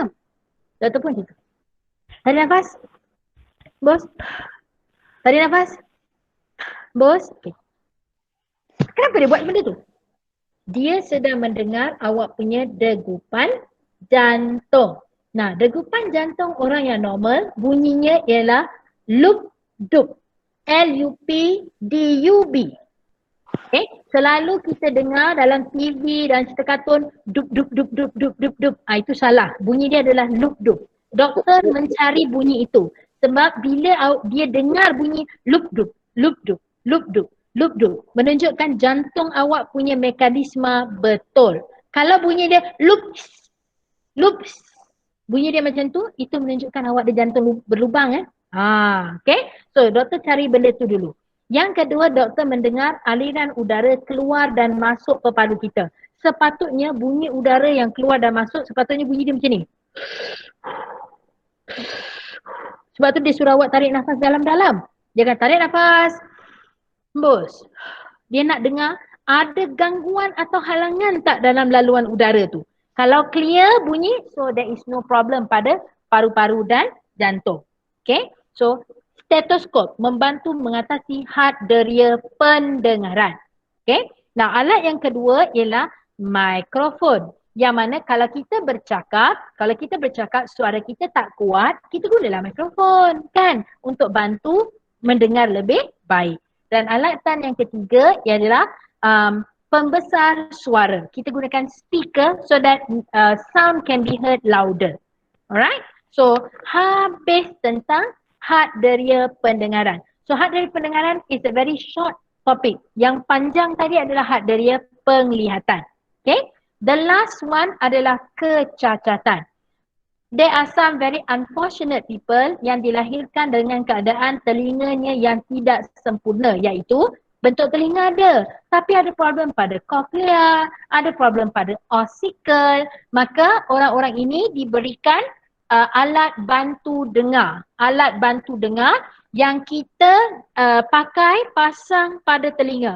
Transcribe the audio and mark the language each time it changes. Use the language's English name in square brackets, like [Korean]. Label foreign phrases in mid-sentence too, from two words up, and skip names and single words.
[Malay] Doktor pun gitu. Tarik nafas. Bos. Tarik nafas. Bos. Okay. Kenapa dia buat benda tu? Dia sedang mendengar awak punya degupan jantung. Nah, degupan jantung orang yang normal bunyinya ialah lup-dup. L-U-P-D-U-B. Okay, selalu kita dengar dalam TV dan cerita kartun dup-dup-dup-dup-dup-dup-dup. Itu salah. Bunyi dia adalah lup-dup. Doktor mencari bunyi itu. Sebab bila dia dengar bunyi lup-dup, lup-dup, lup-dup, lup-dup, menunjukkan jantung awak punya mekanisme betul. Kalau bunyi dia lups, lups, bunyi dia macam tu, itu menunjukkan awak ada jantung berlubang. Okay. So, doktor cari benda tu dulu. Yang kedua, doktor mendengar aliran udara keluar dan masuk peparu kita. Sepatutnya bunyi udara yang keluar dan masuk, sepatutnya bunyi dia macam ni. Sebab tu dia suruh awak tarik nafas dalam-dalam. Jangan tarik nafas, hembus. Dia nak dengar ada gangguan atau halangan tak dalam laluan udara tu. Kalau clear bunyi, [English] so there is no problem [Malay] pada paru-paru dan jantung. [English] Okay. [Malay] So, stetoskop membantu mengatasi had deria pendengaran. Okay. Nah, alat yang kedua ialah mikrofon. Yang mana kalau kita bercakap, suara kita tak kuat, kita gunalah mikrofon kan untuk bantu mendengar lebih baik. Dan alatan yang ketiga ialah pembesar suara. Kita gunakan [English] speaker so that sound can be heard louder. Alright? [Malay] So, habis tentang had deria pendengaran. [English] So, [Malay] had deria pendengaran [English] is a very short topic. [Malay] Yang panjang tadi adalah had deria penglihatan. [English] Okay? The last one [Malay] adalah kecacatan. [English] There are some very unfortunate people [Malay] yang dilahirkan dengan keadaan telinganya yang tidak sempurna, iaitu bentuk telinga ada, tapi ada problem pada cochlea, ada problem pada ossicle. Maka orang-orang ini diberikan alat bantu dengar. Alat bantu dengar yang kita pakai pasang pada telinga.